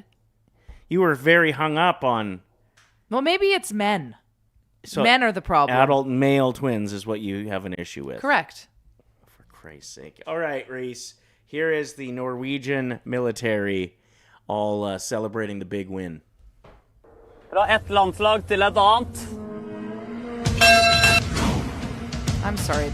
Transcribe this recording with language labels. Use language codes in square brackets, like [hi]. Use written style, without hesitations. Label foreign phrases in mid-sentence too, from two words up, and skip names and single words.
[en] You were very hung up on. Well, maybe it's men. So Men are the problem. Adult male twins is what you have an issue with. Correct. For Christ's sake. All right, Reese. Here is the Norwegian military all celebrating the big win. [no] Fra ett landslag til et annet. [en] I'm sorry.